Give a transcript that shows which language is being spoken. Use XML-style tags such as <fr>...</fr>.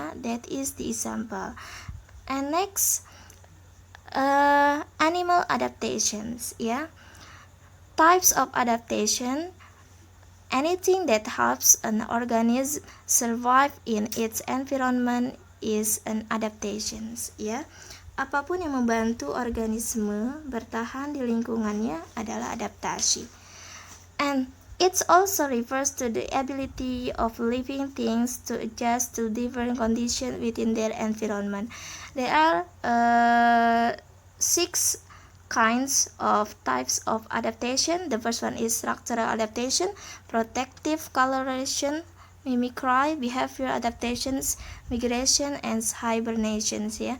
<en>That is the example. And next, animal adaptations. Types of adaptation: anything that helps an organism survive in its environment is an adaptation.</en> <id>Apapun yang membantu organisme bertahan di lingkungannya adalah adaptasi.</id> <en>And it also refers to the ability of living things to adjust to different conditions within their environment. There are 6 kinds of types of adaptation. The first one is structural adaptation, protective coloration, mimicry, behavior adaptations, migration, and hibernation.</en>